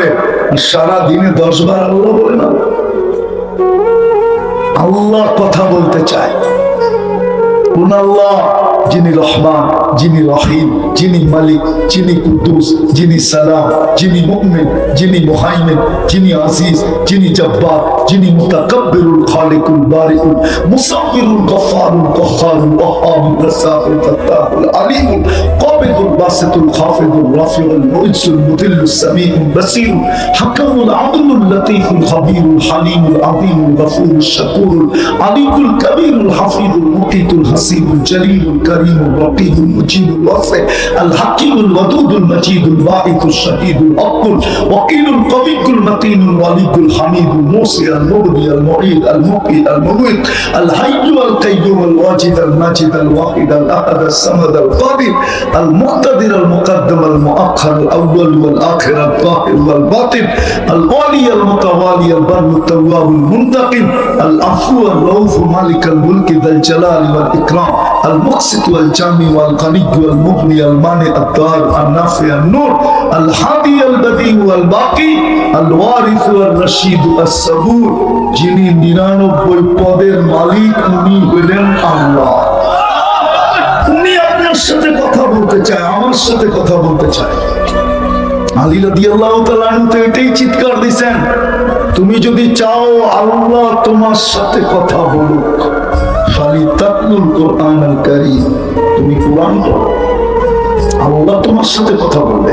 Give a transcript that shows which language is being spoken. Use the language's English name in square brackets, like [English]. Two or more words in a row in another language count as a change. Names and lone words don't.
[Bangla] সারা দিনে 10 বার আল্লাহ বলে না, আল্লাহ কথা বলতে চায়। কোন আল্লাহ? যিনি রহমান, যিনি রহিম, যিনি মালিক, যিনি কুদ্দুস, যিনি সালাম, যিনি মুমিন, যিনি মুহাইমিন, যিনি আজিজ, যিনি [Arabic] জব্বার, যিনি المتكبر الخالق البارئ المصور الغفار القهار الوهاب الرزاق الفتاح العليم القابض الباسط الخافض الرافع المعز المذل السميع البصير الحكم العدل اللطيف الخبير الحليم العظيم الغفور الشكور العلي الكبير الحفيظ المقيت الحسيب الجليل الكريم الرقيب المجيد الواسع الحكيم الودود المجيد الباعث الشهيد الأقل وكيل القوي المتين الولي الحميد الموصي المبدي المعيد المحيي المميت الحي القيوم الواجد الماجد الواحد الأحد الصمد القادر المعتد المقتدر المقدم المؤخر الأول والآخر الظاهر والباطن العلي المتوالي البر التواب المنتقم العفو الرؤوف مالك الملك ذا الجلال والإكرام المقسط والجامع والغني والمغني المانع الدار النافع النور الهادي البديع والباقي الوارث والرشيد الصبور [Bangla] যিনি 99 পদের মালিক উনি হলেন আল্লাহ। উনি আপনার সাথে কথা বলতে চায়, আমার সাথে কথা বলতে চায়। আলী [Arabic] رضي الله تعالى عنه [Bangla] তো এটাই চিৎকার দিয়েছেন, তুমি যদি চাও আল্লাহ তোমার সাথে কথা বলুক [Arabic] فليتل القرآن الكريم, [Bangla] তুমি কোরআন পড়ো, আল্লাহ তোমার সাথে কথা বলবে।